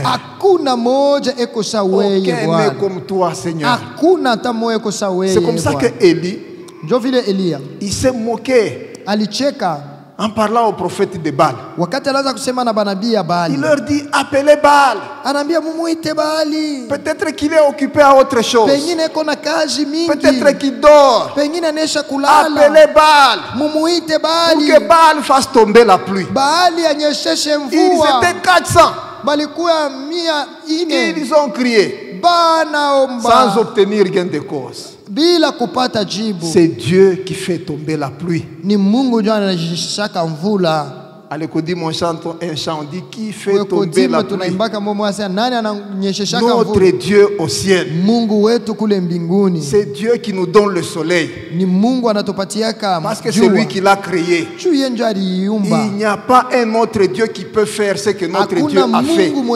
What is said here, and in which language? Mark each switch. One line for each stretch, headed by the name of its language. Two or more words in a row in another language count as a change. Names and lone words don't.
Swahili: hakuna moja eko sawa wewe
French: Aucun
Swahili: Bwana.
French: n'est comme toi Seigneur.
Swahili: Hakuna hata moja eko sawa wewe.
French: C'est comme ça que Élie,
Swahili: ndio vile Elia
French: il s'est moqué
Swahili: alicheka
French: en parlant aux prophètes de Baal.
Swahili: wakati anaanza kusema na banabii ya Baali.
French: Il leur dit appelez Baal.
Swahili: Anaambia mumuite Baali.
French: Peut-être qu'il est occupé à autre chose.
Swahili: Pengine eko na kazi mingi.
French: Peut-être qu'il dort.
Swahili: Pengine anesha kulala.
French: Appelez Baal.
Swahili: Mumuite
French: Pour
Swahili: Baali.
French: que Baal fasse tomber la pluie.
Swahili: Baali anyesheshe
French: Ils
Swahili: mvua.
French: étaient 400.
Swahili: Balikuwa 400.
French: Ils ont crié
Swahili: Banaomba
French: sans obtenir gain de cause.
Swahili: bila kupata jibu.
French: C'est Dieu qui fait tomber la pluie.
Swahili: Ni Mungu ndiye anashaka mvula.
French: Allez, mon chant, un chant, on dit qui fait tomber la pluie? Notre Dieu au ciel. C'est Dieu qui nous donne le soleil. Parce que c'est lui qui l'a créé. Il n'y a pas un autre Dieu qui peut faire ce que notre Dieu a fait.